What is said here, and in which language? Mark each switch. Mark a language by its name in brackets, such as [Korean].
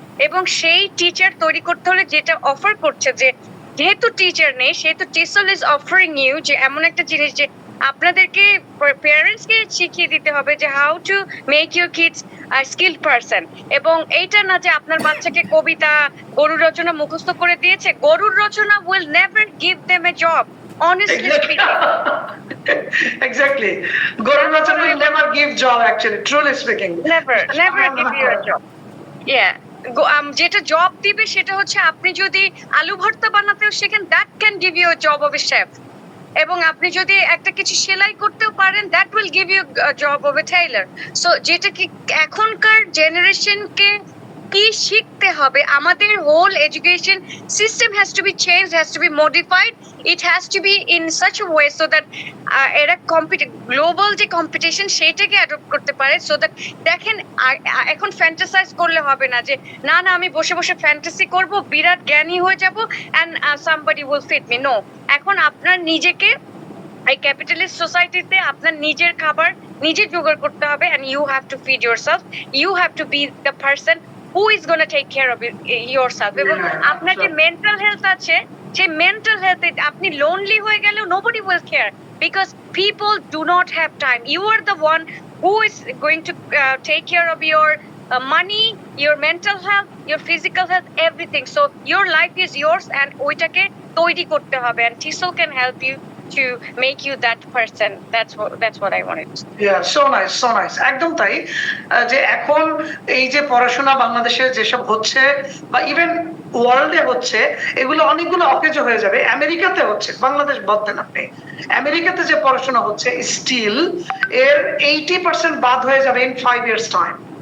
[Bangla] এবং সেই টিচার তৈরি করতে হলে যেটা অফার করছে, যে যেহেতু টিচার নেই, সেহেতু [English] টিসল is offering you [Bangla] যে এমন একটা জিনিস যে আপনাদেরকে প্যারেন্টসকে শিখিয়ে দিতে হবে যে [English] How to make your kids skilled person. [Bangla] এবং এইটা না যে আপনার বাচ্চাকে কবিতা, গরুর রচনা মুখস্থ করে দিয়েছে। গরুর রচনা [English] Will never give them a job, honestly speaking. Exactly. Guru Rachana will never give job, actually, truly speaking. Never give you a job. Yeah. [Bangla] যেটা জব দিবে সেটা হচ্ছে আপনি যদি আলু ভর্তা বানাতেও শেখেন, [English] That can give you job of a chef. [Bangla] এবং আপনি যদি একটা কিছু সেলাই করতেও পারেন, [English] That will give you job of a tailor. [Bangla] So যেটা কি এখনকার জেনারেশনকে কি শিখতে হবে, আমাদের [English] Whole education system has to be change, has to be modified. It has to be in such a way so that [Bangla] এরা গ্লোবাল যে competition সেইটাকে অ্যাডপ্ট করতে পারে। সো দ্যাট দেখেন, এখন ফ্যান্টাসাইজ করলে হবে না যে না আমি বসে বসে ফ্যান্টাসি করব, বিরাট জ্ঞানী হয়ে যাব, [English] And somebody will fit me. [Bangla] No, এখন আপনার নিজেকে এই ক্যাপিটালিস্ট সোসাইটিতে আপনার নিজের খাবার নিজে জোগাড় করতে হবে, [English] and you have to feed yourself. You have to be the person who is going to take care of yourself. [Bangla] এবং আপনার যে মেন্টাল হেলথ আছে, সেই মেন্টাল হেলথে আপনি লোনলি হয়ে গেলেও [English] nobody will care, because people do not have time. You are the one who is going to take care of your money, your mental health, your physical health, everything. So your life is yours, and [Bangla] ওইটাকে তৈরি করতে হবে, [English] and TESOL can help you to make you that person. That's what I wanted to say. Yeah, so nice. [Bangla] একদম তাই। যে এখন এই যে পড়াশোনা বাংলাদেশে যেসব হচ্ছে বা ইভেন ওয়ার্ল্ডে হচ্ছে, এগুলো অনেকগুলো অকেজো হয়ে যাবে। আমেরিকাতে হচ্ছে, বাংলাদেশ বলতেন আপনি, আমেরিকাতে যে পড়াশোনা হচ্ছে স্টিল এর 80% বাদ হয়ে যাবে [English] In 5 years time.